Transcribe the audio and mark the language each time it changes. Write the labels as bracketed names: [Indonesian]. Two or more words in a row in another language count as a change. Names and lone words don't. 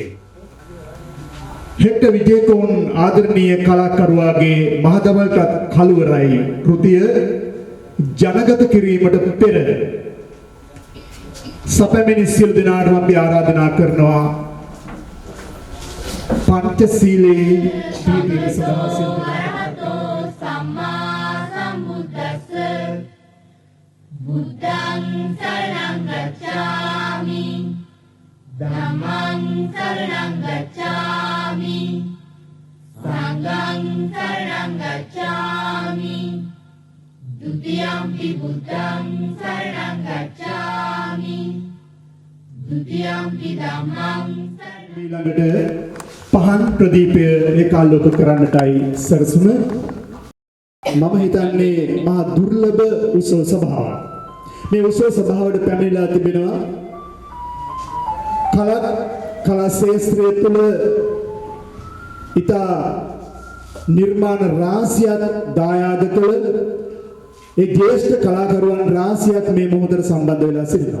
[Sinhala] හෙක්ටර් විජේකෝන් ආදරණීය කලාකරුවාගේ මහදවල්ටත් කළුවරයි කෘතිය ජනගත කිරීමට පෙර සපැමිණි සියලු දෙනාටම අපි ආරාධනා කරනවා පංචශීලයේ පිළිපදීම සඳහා සියලු දෙනාට [Pali] සම්මා සම්බුද්දස්ස බුද්ධං සරණං ගච්ඡාමි ධම්මං සරණං ගච්ඡාමි සංඝං සරණං ගච්ඡාමි ဒုတိယံ පි බුද්ධං සරණං ගච්ඡාමි ဒုတိယံ පි ධම්මං [Sinhala] ඊළඟට පහන් ප්‍රදීපය ඒකාලෝක කරන්නටයි සරසුම. මම හිතන්නේ මහා දුර්ලභ උත්සව සභාවක්. මේ උත්සව සභාවට පැමිණලා තිබෙනවා කලා ශාස්ත්‍රය තුළ ඉතා නිර්මාණ රාශියක් දායාද කළ ඒ ජ්‍යෙෂ්ඨ කලාකරුවන් රාශියක් මේ මොහොතට සම්බන්ධ වෙලා සිටිනවා.